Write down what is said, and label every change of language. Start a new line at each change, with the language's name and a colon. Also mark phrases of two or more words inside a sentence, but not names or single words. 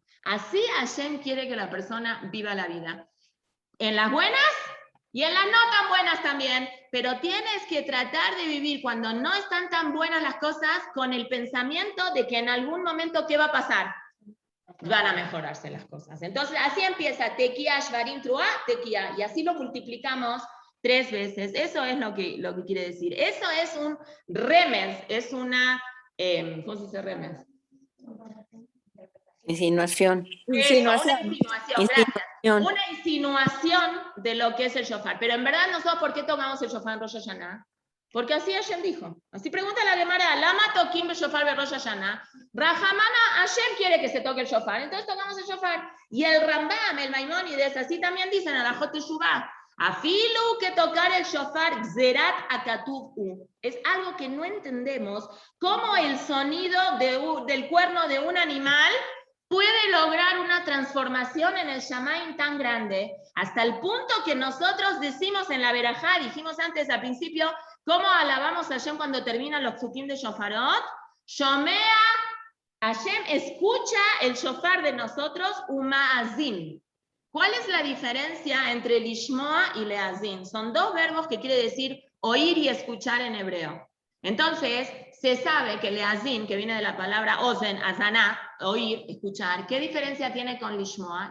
Spanish: Así Hashem quiere que la persona viva la vida. En las buenas y en las no tan buenas también, pero tienes que tratar de vivir cuando no están tan buenas las cosas con el pensamiento de que en algún momento, ¿qué va a pasar? Van a mejorarse las cosas. Entonces, así empieza,
Hebrew: תקיעה, שברים, תרועה, תקיעה,
Spanish: y así lo multiplicamos 3 veces. Eso es lo que quiere decir. Eso es un remez, es una, ¿cómo se dice remez? Insinuación. Insinuación. Una insinuación, gracias. Insinuación. Una insinuación de lo que es el shofar. Pero en verdad nosotros, ¿por qué tocamos el shofar en Rosh Hashanah? Porque así Hashem dijo. Así pregunta la Gemara,
Hebrew: למה תוקעין בשופר בראש השנה.
Spanish: Rahamana, Hashem quiere que se toque el shofar, entonces tocamos el shofar. Y el Rambam, el Maimónides, así también dicen en la Jot Teshuvah, afilu que tocar el shofar
Hebrew: גזרת הכתוב.
Spanish: Es algo que no entendemos, cómo el sonido del cuerno de un animal puede lograr una transformación en el Shamaim tan grande, hasta el punto que nosotros decimos en la Berajá, dijimos antes al principio, ¿cómo alabamos a Hashem cuando terminan los psukim de shofarot? Shomea, Hashem escucha el shofar de nosotros, uma'azin. ¿Cuál es la diferencia entre lishmoa y leazin? Son 2 verbos que quiere decir oír y escuchar en hebreo. Entonces, se sabe que leazin, que viene de la palabra ozen, azaná, oír, escuchar, ¿qué diferencia tiene con lishmoa?